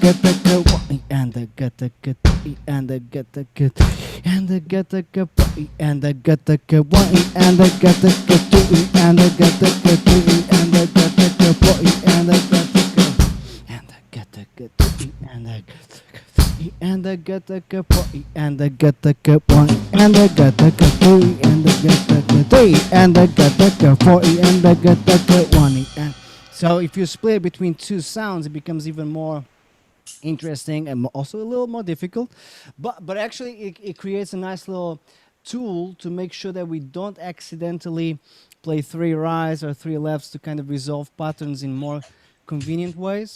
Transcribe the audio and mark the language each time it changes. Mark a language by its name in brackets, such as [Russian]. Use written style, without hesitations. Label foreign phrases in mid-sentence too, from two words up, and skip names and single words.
[English] gataka, 1 E and the gataka, 2 E and the gataka, 3 and the gataka, 4 E and the gataka, 1 E and the gataka, 2 E and the gataka, 3 E and the gataka, 4 E and the gataka, and the gataka, 2 E and the gataka, 3 E and the gataka, 4 E and the gataka, 1 E and the gataka, 2 E and the gataka, 3 E and the gataka, 4 E and the gataka, 1 E and. So if you split between two sounds, it becomes even more interesting and also a little more difficult, but actually it creates a nice little tool to make sure that we don't accidentally play 3 rights or 3 lefts, to kind of resolve patterns in more convenient ways.